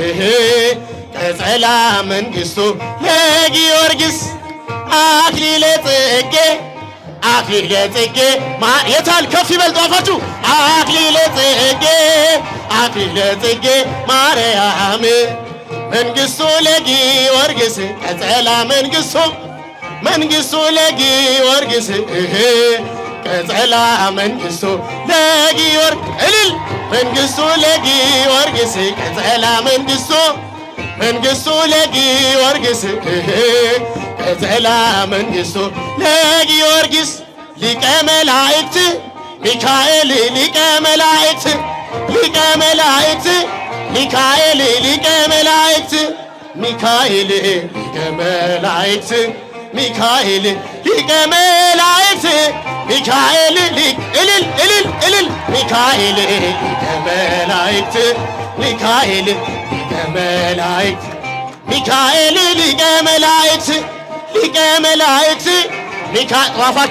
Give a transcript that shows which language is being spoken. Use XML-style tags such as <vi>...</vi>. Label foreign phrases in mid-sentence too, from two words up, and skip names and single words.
<gez>ቀጸላ መንግሥቱ ለጊዮርጊስ አክሊለ ጽጌ አክሊለ ጽጌ</gez> <am>የታል ከፍ ይበል ጧፋችሁ</am> <gez>አክሊለ ጽጌ አክሊለ ጽጌ ማርያም መንግሥቱ ለጊዮርጊስ ቀጸላ መንግሥቱ መንግሥቱ ለጊዮርጊስ ቀጸላ መንግሥቱ ለጊዮርጊስ እልል መንግሥቱ ለጊዮርጊስ ቀጸላ መንግሥቱ መንግሥቱ ለጊዮርጊስ ቀጸላ መንግሥቱ ለጊዮርጊስ ሊቀ መላእክት ሚካኤል ሊቀ መላእክት ሊቀ መላእክት ሚካኤል ሊቀ መላእክት ሚካኤል ሊቀ መላእክት ሚካኤል ሊቀ መላእክት ሚካኤል እልል እልል እልል ሚካኤል ሊቀ መላእክት ሚካኤል ሊቀ መላእክት ሚካኤል ሊቀ መላእክት ሊቀ መላእክት ጧፋችሁ</gez>